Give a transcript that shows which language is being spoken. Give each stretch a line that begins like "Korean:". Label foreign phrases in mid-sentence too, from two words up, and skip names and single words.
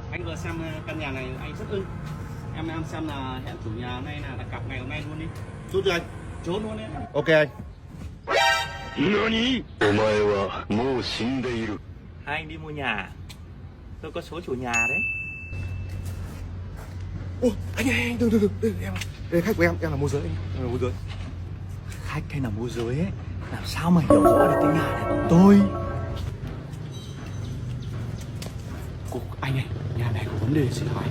Vietnamese: Anh vừa xem căn nhà này anh rất ưng. Em xem là hẹn chủ nhà hôm nay là đặt cọc ngày hôm nay luôn đi. Chốt cho anh. Chốt luôn đấy. Ok anh.
Japanese: NANI? お前はもう死んでいる。
Vietnamese: Hai anh đi mua nhà. Tôi có số chủ nhà đấy. Ô, anh từ từ em. Đây khách của em là môi giới anh. Em là môi giới. Khách hay là môi giới ấy, làm sao mà hiểu rõ được cái nhà này bằng tôi. Anh ơi, nhà này có vấn đề gì hỏi?